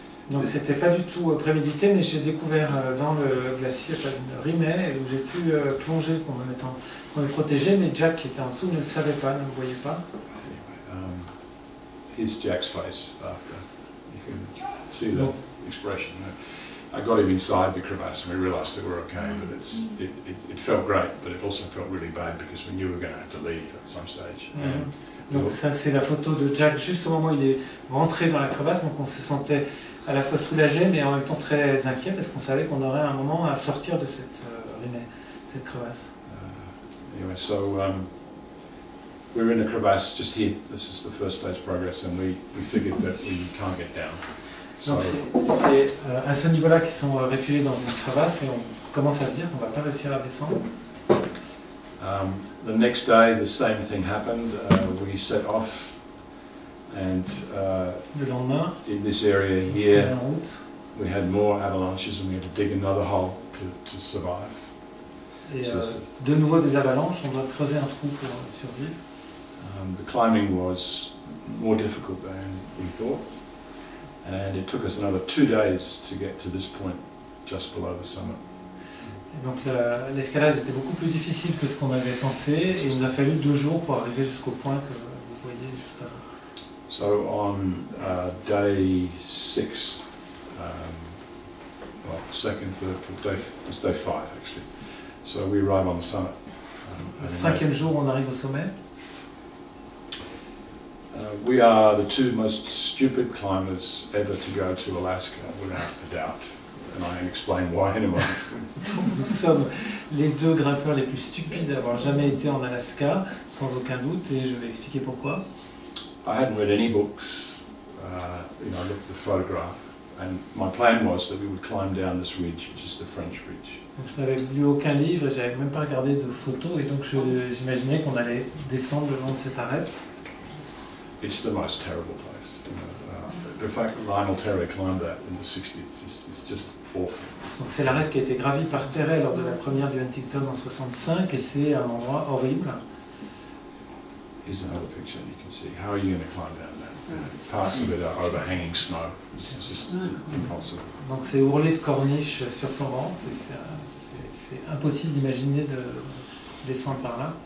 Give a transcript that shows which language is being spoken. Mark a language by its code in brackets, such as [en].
[fr] Donc c'était pas du tout prémédité, mais j'ai découvert dans le glacier une rimée où j'ai pu plonger pour me protéger, mais Jack qui était en dessous ne le savait pas, ne me voyait pas. [en] Anyway, here's Jack's face after. You can see the expression. I got him inside the crevasse and we realised that we're okay, but it felt great, but it also felt really bad because we knew we were going to have to leave at some stage. [fr] Donc ça c'est la photo de Jack juste au moment où il est rentré dans la crevasse, donc on se sentait à la fois soulagé mais en même temps très inquiet parce qu'on savait qu'on aurait un moment à sortir de cette rimée, cette crevasse. [en] Anyway, so we're in a crevasse just here. This is the first stage progress, and we figured that we can't get down. [fr] Donc c'est à ce niveau-là qu'ils sont réfugiés dans une crevasse et on commence à se dire qu'on ne va pas réussir à descendre. [en] The next day, the same thing happened. We set off, and [fr] le lendemain, [en] in this area here, we had more avalanches, and we had to dig another hole to survive. [fr] Et de nouveau des avalanches, on doit creuser un trou pour survivre. [en] The climbing was more difficult than we thought, and it took us another 2 days to get to this point, just below the summit. [fr] Et donc l'escalade était beaucoup plus difficile que ce qu'on avait pensé, et il nous a fallu 2 jours pour arriver jusqu'au point que vous voyez juste avant. [en] So on day 6, second, third, it's day 5 actually. So we arrive on the summit. [fr] Le 5e jour, on arrive au sommet. [en] We are the 2 most stupid climbers ever to go to Alaska, without a doubt. And I can explain why in a moment. [fr] Nous sommes les 2 grimpeurs les plus stupides à avoir jamais été en Alaska, sans aucun doute, et je vais expliquer pourquoi. [en] I hadn't read any books. you know, I looked at the photograph, and my plan was that we would climb down this ridge, which is the French Bridge. [fr] Donc, je n'avais lu aucun livre, et j'avais même pas regardé de photos, et donc j'imaginais qu'on allait descendre le long de cette arête. [en] It's the most terrible place. You know, the fact that Lionel Terray climbed that in the 60s is just awful. [fr] Donc c'est l'arête qui a été gravie par Terray lors de la première du Huntington en 65, et c'est un endroit horrible. [en] Here's another picture you can see. How are you going to climb down that? Parts of it are overhanging snow. It's just impossible. [fr] Donc c'est ourlé de corniches surplombantes, et c'est impossible d'imaginer de descendre par là.